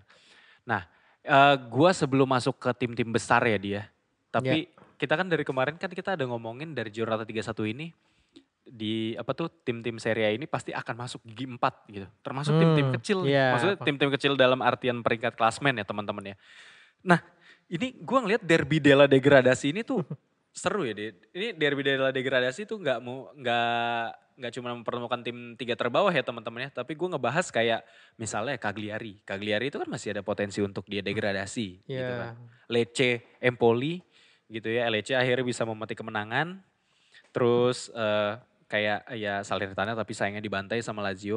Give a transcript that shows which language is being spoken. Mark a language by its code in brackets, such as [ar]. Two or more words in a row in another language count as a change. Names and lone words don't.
[id] Nah, gua sebelum masuk ke tim-tim besar ya dia, tapi kita kan dari kemarin kan kita ada ngomongin dari Giornata 31 ini, di apa tuh tim-tim Serie A ini pasti akan masuk gigi 4 gitu. Termasuk tim-tim kecil nih. Iya. Maksudnya tim-tim kecil dalam artian peringkat klasmen ya teman-teman ya. Nah, ini gua ngelihat derby della degradasi ini tuh seru ya. Ini derby della degradasi tuh nggak cuma mempertemukan tim 3 terbawah ya teman-teman ya, tapi gue ngebahas kayak misalnya Cagliari. Cagliari itu kan masih ada potensi untuk dia degradasi gitu kan. Lecce, Empoli gitu ya. Lecce akhirnya bisa memetik kemenangan. Terus kayak ya Salernitana tapi sayangnya dibantai sama Lazio.